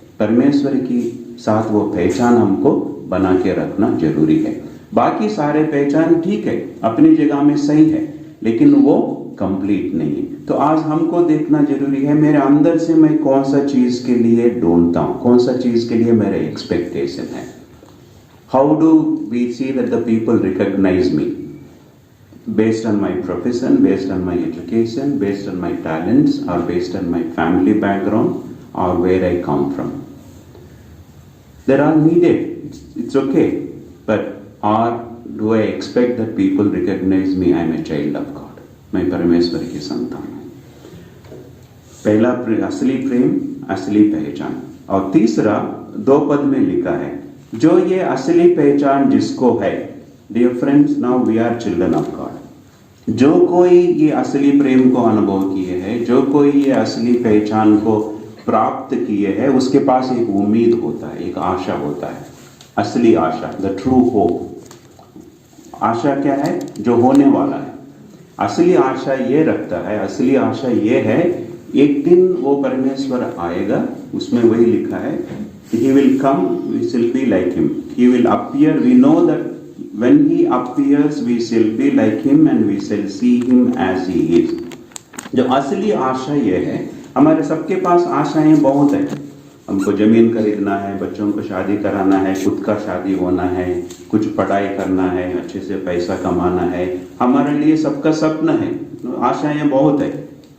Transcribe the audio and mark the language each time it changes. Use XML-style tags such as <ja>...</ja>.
<hi>परमेश्वर की साथ वो पहचान हमको बना के रखना जरूरी है। बाकी सारे पहचान ठीक है, अपनी जगह में सही है, लेकिन वो कंप्लीट नहीं है। तो आज हमको देखना जरूरी है, मेरे अंदर से मैं कौन सा चीज के लिए ढूंढता हूं, कौन सा चीज के लिए मेरे एक्सपेक्टेशन है।</hi> <en>How do we see that the people recognise me based on my profession, based on my education, based on my talents, or based on my family background, or where I come from. They are needed, it's okay, but or do I expect that people recognize me, I am a child of God,</en> <hi>मैं परमेश्वर की संतान हूँ। पहला असली प्रेम, असली पहचान। और तीसरा 2 पद में लिखा है, जो ये असली पहचान जिसको है,</hi> <en>Dear friends, now we are children of God.</en> <hi>जो कोई ये असली प्रेम को अनुभव किए है, जो कोई ये असली पहचान को प्राप्त किए है, उसके पास एक उम्मीद होता है, एक आशा होता है, असली आशा,</hi> <en>The true hope.</en> <hi>आशा क्या है? जो होने वाला है। असली आशा ये रखता है, असली आशा ये है, एक दिन वो परमेश्वर आएगा, उसमें वही लिखा है,</hi> <en>he will come, we shall be like him, he will appear, we know that when he appears we shall be like him and we shall see him as he is।</en> <hi>जो असली आशा ये है, हमारे सबके पास आशाएं बहुत है, हमको जमीन खरीदना है, बच्चों को शादी कराना है, खुद का शादी होना है, कुछ पढ़ाई करना है, अच्छे से पैसा कमाना है, हमारे लिए सबका सपना है, आशाएं बहुत है।</hi>